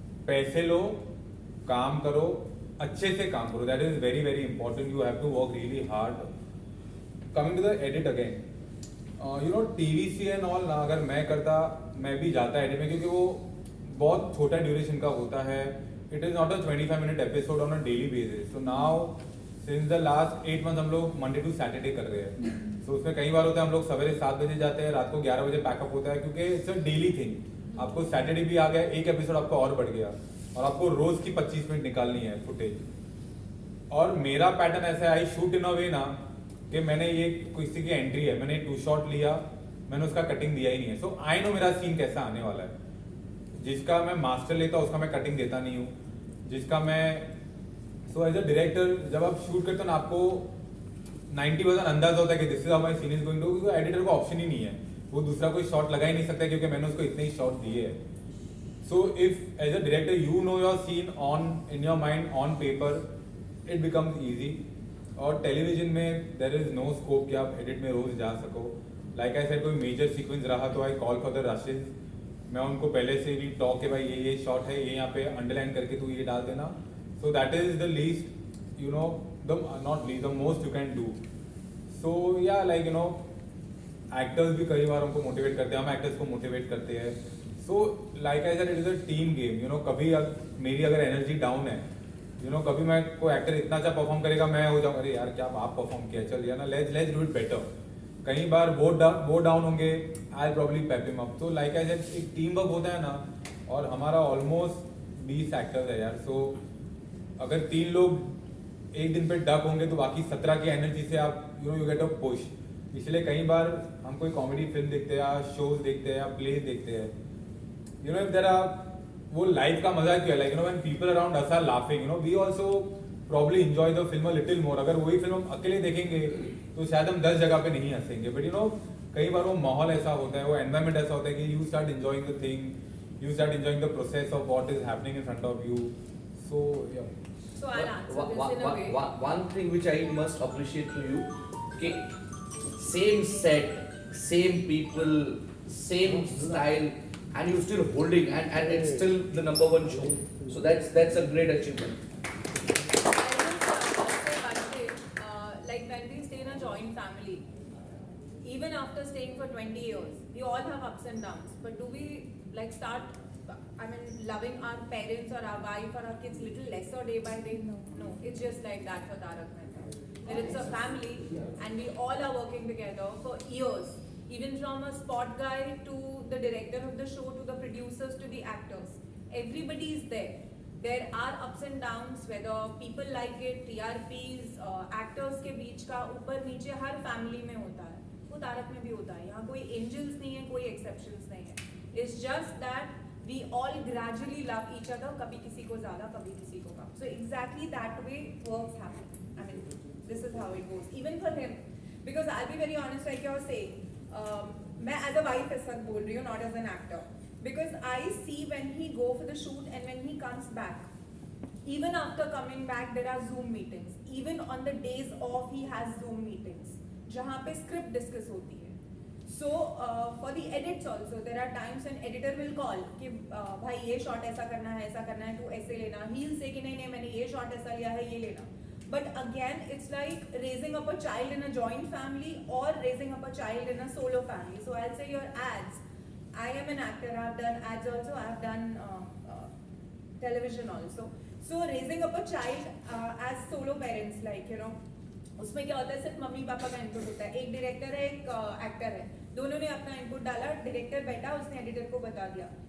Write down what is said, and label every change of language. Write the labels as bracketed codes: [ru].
[hi] पैसे लो, काम करो, अच्छे से काम करो. [en] That is very very important. You have to work really hard. Coming to the edit again, you know, TVC and all [hi] ना अगर मैं करता, मैं भी जाता एडिट में, क्योंकि वो बहुत छोटा ड्यूरेशन का होता है. [en] It is not a 25-minute episode on a daily basis. So now since the last 8 months [hi] हम लोग मंडे टू सैटरडे कर रहे हैं. So उसमें कई बार होता है हम लोग सवेरे 7 बजे जाते हैं, रात को 11 बजे पैकअप होता है, क्योंकि [en] It's a daily thing. [hi] आपको सैटरडे भी आ गया, एक एपिसोड आपका और बढ़ गया, और आपको रोज की 25 मिनट निकालनी है फुटेज. और मेरा पैटर्न ऐसा है, [en] I shoot in a way [hi] ना कि मैंने ये किसी की एंट्री है, मैंने 2 शॉट लिया, मैंने उसका कटिंग दिया ही नहीं है. [en] so I know [hi] मेरा सीन कैसा आने वाला है. जिसका मैं मास्टर लेता उसका मैं कटिंग देता नहीं हूँ, जिसका मैं [en] so as a director [hi] जब आप शूट करते हो ना, आपको 90% अंदाजा होता है कि [en] this is how my scene is going to, [hi] क्योंकि एडिटर को ऑप्शन ही नहीं है, वो दूसरा कोई शॉट लगा ही नहीं सकता क्योंकि मैंने उसको इतने ही शॉट दिए हैं. [en] So if as a director you know your scene on in your mind on paper, it becomes easy. [hi] और टेलीविजन में [en] there is no scope [hi] कि आप एडिट में रोज जा सको. [en] like I said, [hi] कोई मेजर सीक्वेंस रहा तो [en] I call for the rushes. [hi] मैं उनको पहले से भी टॉक के भाई ये शॉट है, ये यहाँ पे अंडरलाइन करके तू ये डाल देना. [en] So that is the least, you know, not least, the most you can do. So yeah, like you know, [hi] actors भी कई बार हमको मोटिवेट करते हैं, हम एक्टर्स को मोटिवेट करते हैं. [en] So like I said, it is a team game. You know, [hi] कभी मेरी अगर एनर्जी डाउन है, [en] you know, [hi] कभी मैं कोई एक्टर इतना अच्छा परफॉर्म करेगा, मैं हो जाऊँ अरे यार क्या आप परफॉर्म किया, चल यार ना [en] Let's do it better. [hi] कई बार वो डाउन होंगे, [en] I probably pep him up. [hi] तो [en] like I said, [hi] एक टीम वर्क होता है ना, और हमारा ऑलमोस्ट 20 एक्टर्स है यार. सो अगर 3 लोग एक दिन पे डक होंगे तो बाकी 17 की एनर्जी से आप [en] You get a push. [hi] इसलिए कई बार हम कोई कॉमेडी फिल्म देखते हैं या शोज देखते हैं या प्लेज देखते हैं, [en] you know, if there are, [hi] वो लाइफ का मजा क्या है, [en] Like you know, when people around us are laughing, you know, we also probably enjoy the film a little more. [hi] अगर वही फिल्म हम अकेले देखेंगे तो शायद हम 10 जगह पे नहीं हंसेंगे. [en] but you know, [hi] कई बार वो माहौल ऐसा होता है, वो एनवायरमेंट ऐसा होता है कि [en] You start enjoying the thing, you start enjoying the process of what is happening in front of you. So yeah So I'll answer this in a way. One thing which I must appreciate to you, okay, same set, same people, same style, and you're still holding, and it's still the #1 show. So that's a great achievement. I will say one thing, like when we stay in a joint family, even after staying for 20 years, we all have ups and downs. But do we like start, loving our parents or our wife or our kids little lesser day by day? No, it's just like that for Tarak Mehta. Where it's a family and we all are working together for years. Even from a spot guy to the director of the show to the producers to the actors. Everybody is there. There are ups and downs, whether people like it, TRPs, [hi] actors के बीच का ऊपर नीचे हर family में होता है. वो तारक में भी होता है. यहाँ कोई angels नहीं है, कोई exceptions नहीं है. [en] It's just that we all gradually love each other. [hi] कभी किसी को ज़्यादा, कभी किसी को कम. [en] So exactly that way works happen. I mean, this is how it goes. Even for him, because I'll be very honest, like you're saying, [hi] मैं [en] as a wife [hi] इस वक्त बोल रही हूँ, [en] not as an actor. Because I see when he go for the shoot and when he comes back, even after coming back, there are Zoom meetings. Even on the days off, he has Zoom meetings. [hi] जहाँ पे script discuss होती है. [en] So for the edits also, there are times when editor will call [hi] कि भाई ये shot ऐसा करना है, तू ऐसे लेना. [en] He'll say [hi] कि नहीं मैंने ये shot ऐसा लिया है, ये लेना. [en] But again, it's like raising up a child in a joint family or raising up a child in a solo family. So I'll say your ads. I am an actor. I've done ads also. I've done television also. So raising up a child as solo parents, like you know, [hi] उसमें क्या होता है, सिर्फ mummy papa का input होता है, एक director है, एक एक्टर है, दोनों ने अपना इनपुट डाला, डायरेक्टर बैठा, उसने एडिटर को बता दिया.